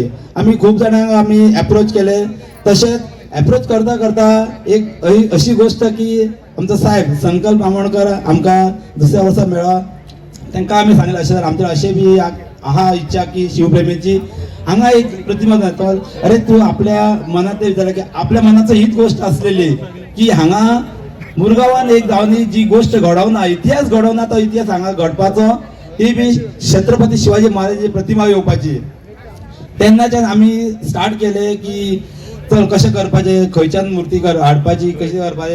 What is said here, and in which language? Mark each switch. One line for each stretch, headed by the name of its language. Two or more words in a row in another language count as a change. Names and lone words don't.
Konkani: आमी खूब जाणांक आमी एप्रोच केले। तशेंच एप्रोच करता करता एक अशी गोष्ट की आमचो साहेब संकल्प आमोणकर आमकां दुसऱ्या वर्सा मेळ्ळो। तांकां आमी सांगलें अशें आमचें अशें बी आहा इच्छा की शिवप्रेमीची हांगा एक प्रतिमा जातो।
Marathi: अरे तू आपल्या मनात विचारलं की आपल्या मनाचं हीच गोष्ट असलेली
Konkani: की हांगा मुरगांवान एक जावनी जी गोष्ट घडोवना, इतिहास घडोवना, तो इतिहास हांगा घडपाचो, ती बी छत्रपती शिवाजी महाराजाची प्रतिमा येवपाची। तेन्नाच्यान आमी स्टार्ट केले की चल कशें करपाचें, खंयच्यान मूर्ती हाडपाची, कशी करपाचें।